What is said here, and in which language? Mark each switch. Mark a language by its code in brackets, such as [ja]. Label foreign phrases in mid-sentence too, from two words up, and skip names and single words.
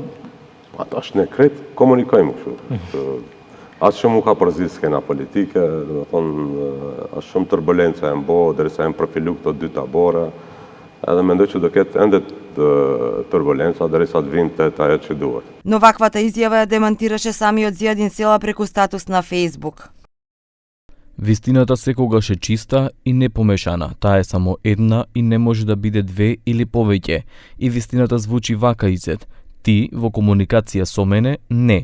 [sq] Tash ne krejt komunikojmë kështu. Atë shumë ka përzit skena politike, dhe me thonë, ashtë shumë turbulenca e mbo, derisa e më profilu këto dy tabora, edhe mendoj që do ketë ende турбуленца, derisa të vinë të ajo që duhet. [mk] Но ваквата изјава ја демантираше самиот Зијадин Села преку статус на Facebook. Вистината секогаш е чиста и непомешана. Таа е само една и не може да биде две или повеќе. И вистината звучи вака, Изет. Ти во комуникација со мене, не.